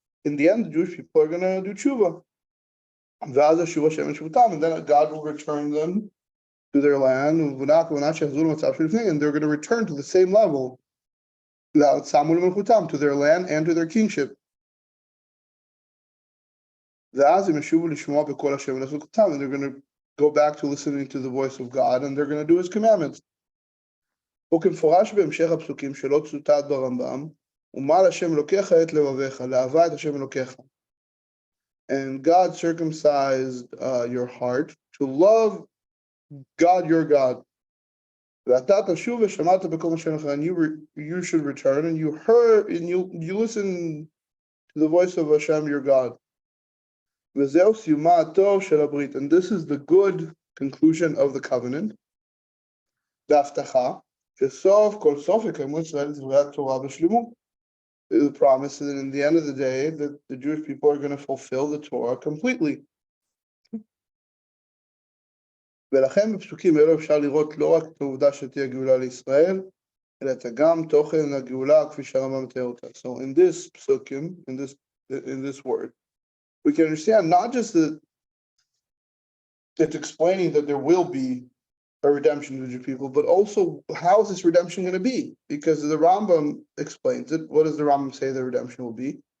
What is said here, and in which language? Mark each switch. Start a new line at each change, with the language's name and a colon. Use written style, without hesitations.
English: In the end, the Jewish people are going to do tshuva. And then God will return them to their land, and they're going to return to the same level, to their land and to their kingship. And they're going to go back to listening to the voice of God, and they're going to do His commandments.
Hebrew: וכמפורש בהמשך הפסוקים שלא צוטט ברמב"ם, ומל השם אלוקיך את לבביך, לאהבה את השם אלוקיך.
English: And God circumcised your heart to love God your God.
Hebrew: ואתה תשוב ושמעת בקול השם אלוקיך,
English: and you should return, and you heard, and you listen to the voice of Hashem your God.
Hebrew: וזהו סיומה הטוב של הברית,
English: and this is the good conclusion of the covenant.
Hebrew: בהבטחה, שסוף כל סוף יקיימו ישראל דברי התורה בשלמות.
English: The promise that in the end of the day that the Jewish people are going to fulfill the Torah completely.
Hebrew: ולכן בפסוקים אלו אפשר לראות לא רק את העובדה שתהיה גאולה לישראל, אלא את גם תוכן הגאולה כפי שהרמב"ם מתאר אותה.
English: So in this psukim, in this word, we can understand not just that it's explaining that there will be a redemption to the Jewish people, but also how is this redemption going to be? Because the Rambam explains it. What does the Rambam say the redemption will be?